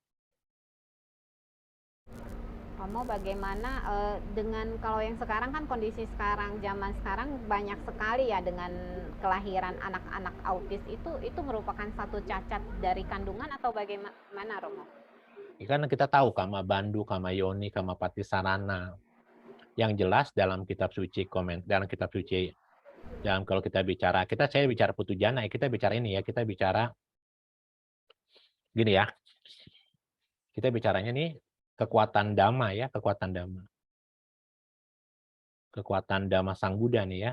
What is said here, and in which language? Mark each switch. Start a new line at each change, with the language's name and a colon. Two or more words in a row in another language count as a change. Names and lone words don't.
Indonesian: Romo, bagaimana dengan kalau yang sekarang kan kondisi sekarang, zaman sekarang banyak sekali ya dengan kelahiran anak-anak autis itu merupakan satu cacat dari kandungan atau bagaimana, Romo? Karena kita tahu
Pali: kama bandu, kama yoni, kama patisarana.
Indonesian: Yang jelas dalam kitab suci kalau kita bicara, saya bicara
Pali: putu jana,
Indonesian: kita bicara ini ya, kita bicara gini ya. Kita bicaranya nih kekuatan dhamma ya, kekuatan dhamma. Kekuatan dhamma sang Buddha nih ya.